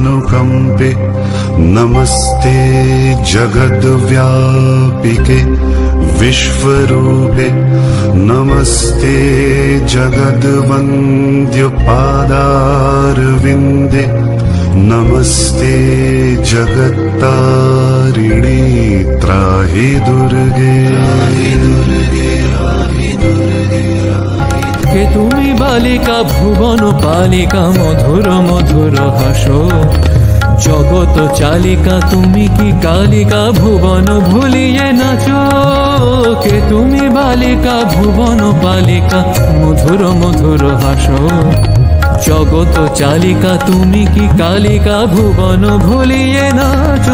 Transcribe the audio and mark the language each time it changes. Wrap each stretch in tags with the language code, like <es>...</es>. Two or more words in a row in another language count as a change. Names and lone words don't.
<sa>अनुकंपे नमस्ते जगद्व्यापिके विश्वरूपे नमस्ते जगद्वन्द्यपादारविन्दे नमस्ते जगत्तारिणी त्राहि दुर्गे।</sa> <bn>কে তুমি বালিকা ভুবন পালিকা মধুর মধুর হাসো জগত চালিকা তুমি কি কালিকা ভুবন ভুলিয়ে নাচো। কে তুমি বালিকা ভুবন পালিকা মধুর মধুর হাসো জগত চালিকা তুমি কি কালিকা ভুবন ভুলিয়ে নাচো।</bn>